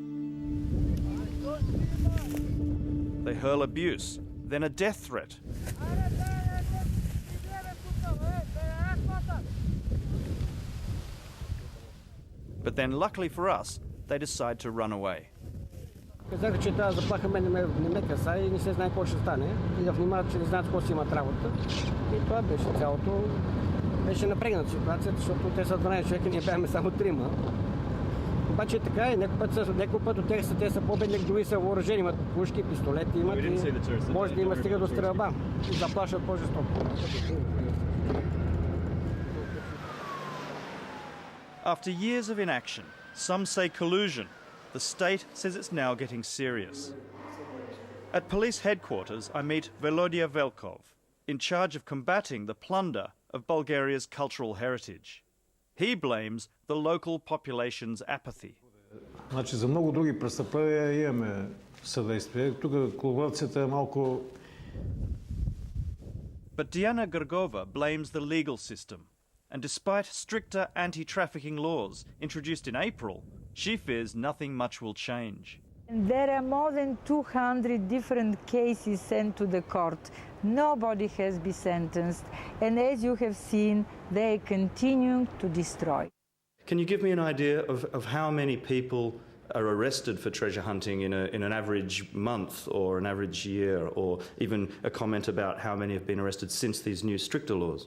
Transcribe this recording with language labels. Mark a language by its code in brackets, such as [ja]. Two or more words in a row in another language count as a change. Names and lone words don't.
[en] They hurl abuse, then a death threat. But then, luckily for us, they decide to run away. [bg] Казаха, че тази заплаха мен не ме касае и не се знае какво ще стане. И да внимават, че не знаят какво си имат работа. И това беше цялото. Беше напрегната ситуацията, защото те са 12 човека, ние бяхме само 3. Обаче така е, някой път от тях те са по-бедни, други са въоръжени, имат пушки, пистолети, имат и може да има стига до стрелба и заплашват по-жестоко. [en] After years of inaction, some say collusion, the state says it's now getting serious. At police headquarters, I meet Volodya Velkov, in charge of combating the plunder of Bulgaria's cultural heritage. He blames the local population's apathy. [bg] Значи за много други престъпления имаме съдействие. Тук колаборацията е малко... [en] But Diana Gergova blames the legal system. And despite stricter anti-trafficking laws introduced in April, she fears nothing much will change. There are more than 200 different cases sent to the court. Nobody has been sentenced, and as you have seen, they continue to destroy. Can you give me an idea of how many people are arrested for treasure hunting in an average month or an average year, or even a comment about how many have been arrested since these new stricter laws?